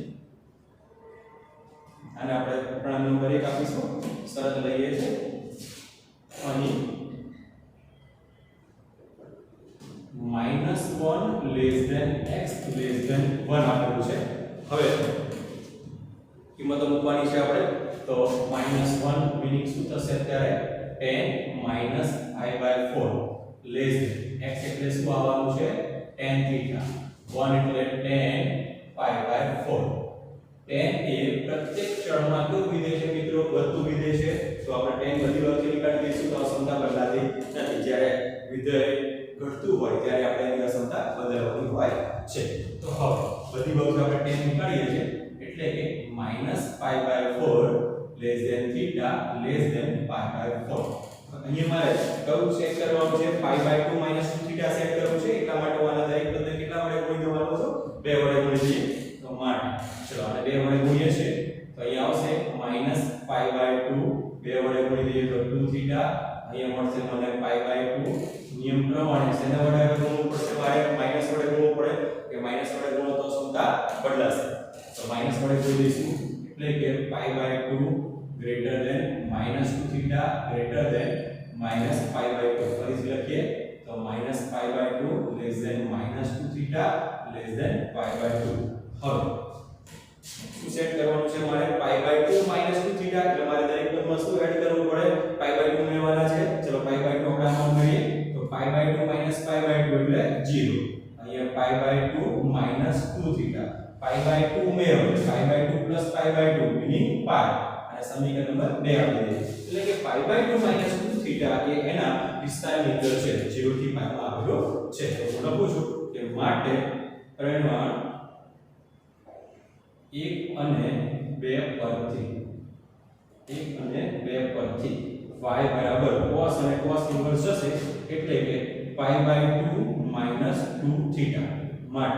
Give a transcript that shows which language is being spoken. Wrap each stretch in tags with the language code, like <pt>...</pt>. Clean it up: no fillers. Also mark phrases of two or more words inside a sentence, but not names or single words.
<gu>અને આપણે પ્રમાણ નંબર 1 આપીશું શરત લઈએ છે અહીં -1 x 1 આપેલું છે હવે કિંમતો મૂકવાની છે આપણે તો -1 મીનિંગ શું થશે ત્યારે tan i/4 x એટલે શું આવવાનું છે tan theta 1 એટલે tan pi/4 tan એ પ્રત્યેક ચળમાં કયું વિધેય છે મિત્રો વધતું વિધેય છે તો આપણે tan બધી બાજુથી નીકાળી દઈશું તો અસમતા બદલાતી નથી જ્યારે વિધેય ઘટતું હોય ત્યારે આપણે એની અસમતા બદલવાની હોય છે તો હવે બધી બાજુ આપણે tan નીકાળીએ છીએ એટલે કે -pi/4 theta pi/4 અહીંયા મારે કયું સેટ કરવાનું છે pi/2 - 2 theta સેટ કરવું છે એટલા માટે આના દરેક પદને કેટલા વડે ગુણી દેવાનો છે 2 વડે ગુણી દઈએ તો માટે ચલો આને 2 વડે ગુણીએ છે તો અહીંયા આવશે -pi/2 2 વડે ગુણી દઈએ તો 2 theta અહીંયા મળશે મને pi/2 નિયમ પ્રમાણે શેના વડે ગુણવું પડશે મારે માઈનસ વડે ગુણવું પડે કે માઈનસ વડે ગુણો તો સંખ્યા બદલાશે તો માઈનસ વડે ગુણી દઈશું એટલે કે pi/2</gu> <en>greater than</en> <gu>-2 theta</gu> <en>greater than</en> <gu>-pi/2 ફરીથી લખીએ તો -pi/2</gu> <en>less than</en> <gu>-2 theta</gu> <en>less than</en> <gu>pi/2 હવે શું સેટ કરવાનું છે મારે pi/2 -2 theta એટલે મારે દરેક પદમાં શું એડ કરવું પડે pi/2 મેળવવાના છે ચલો pi/2 આપણે આમાં કરીએ તો pi/2 - pi/2 એટલે 0 અહીંયા pi/2 -2 theta pi/2 મેળવો pi/2 + pi/2 meaning pi અને સમીકરણ નંબર 2 આપી દઈએ એટલે કે pi/2 - 2 theta એ એના વિસ્તારની અંદર છે 0 થી pi માં આવેલો છે તો હું લખું છું કે માટે પરિમાણ 1 અને 2 પરથી y બરાબર cos અને cos ઇન્વર્સ જશે એટલે કે pi/2 - 2 theta માટે</gu>